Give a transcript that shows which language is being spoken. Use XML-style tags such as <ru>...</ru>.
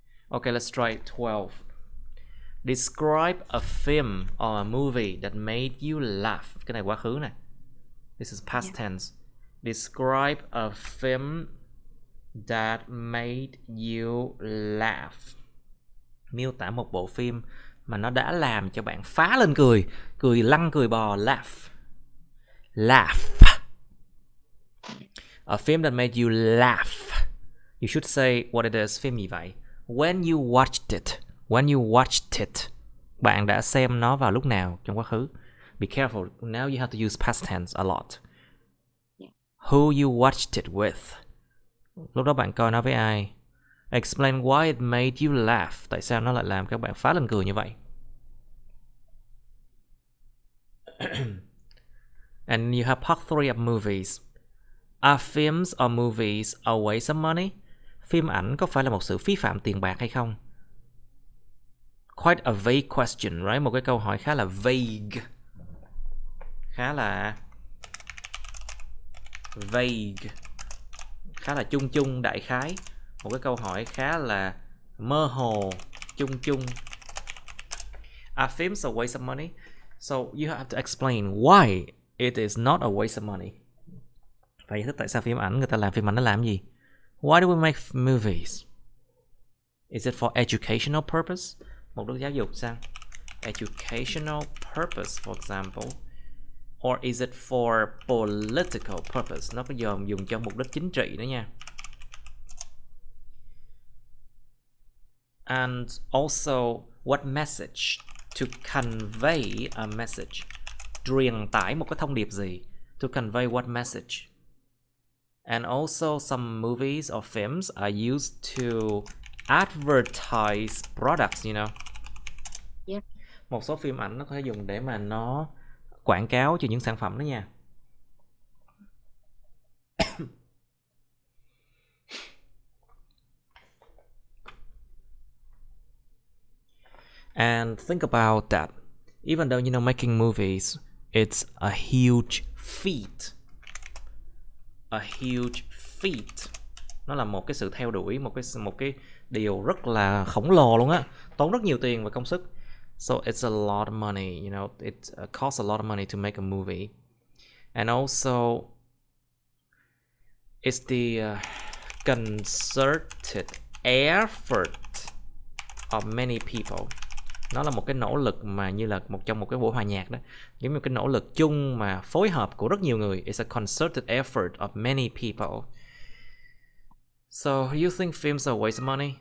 <en>Okay, let's try 12. Describe a film or a movie that made you laugh.</en> <vi>Cái này quá khứ này.</vi> <en>This is past tense. Describe a film that made you laugh.</en> <vi>Miêu tả một bộ phim mà nó đã làm cho bạn phá lên cười. Cười lăn cười bò. Laugh. Laugh.</vi> <en>A film that made you laugh. You should say what it is.</en> <vi>Phim gì vậy?</vi> <en>When you watched it. When you watched it.</en> <vi>Bạn đã xem nó vào lúc nào trong quá khứ.</vi> <en>Be careful. Now you have to use past tense a lot. Who you watched it with.</en> <vi>Lúc đó bạn coi nó với ai.</vi> <en>Explain why it made you laugh.</en> <vi>Tại sao nó lại làm các bạn phá lên cười như vậy.</vi> <en>And you have part 3 of movies. Are films or movies a waste of money?</en> <vi>Phim ảnh có phải là một sự phí phạm tiền bạc hay không?</vi> <en>Quite a vague question, right?</en> <vi>Một cái câu hỏi khá là vague. Khá là vague. Khá là chung chung, đại khái. Một cái câu hỏi khá là mơ hồ, chung chung.</vi> <en>Are films a waste of money? So you have to explain why it is not a waste of money.</en> <vi>Phải giải thích tại sao phim ảnh, người ta làm phim ảnh nó làm gì?</vi> <en>Why do we make movies? Is it for educational purpose?</en> <vi>Mục đích giáo dục sao?</vi> <en>Educational purpose, for example. Or is it for political purpose?</en> <vi>Nó có dùng cho mục đích chính trị nữa nha.</vi> <en>And also, what message? To convey a message.</en> <vi>Truyền tải một cái thông điệp gì?</vi> <en>To convey what message? And also, some movies or films are used to advertise products, you know. Yeah.</en> <vi>Một số phim ảnh nó có thể dùng để mà nó quảng cáo cho những sản phẩm đó nha.</vi> <en>And think about that. Even though, you know, making movies, it's a huge feat. A huge feat.</en> <vi>Nó là một cái sự theo đuổi, một cái điều rất là khổng lồ luôn á, tốn rất nhiều tiền và công sức.</vi> <en>So it's a lot of money, you know, it costs a lot of money to make a movie. And also it's the concerted effort of many people.</en> <vi>Nó là một cái nỗ lực mà như là trong một cái buổi hòa nhạc đó, giống như cái nỗ lực chung mà phối hợp của rất nhiều người.</vi> <en>It's a concerted effort of many people. So you think films are waste of money?</en>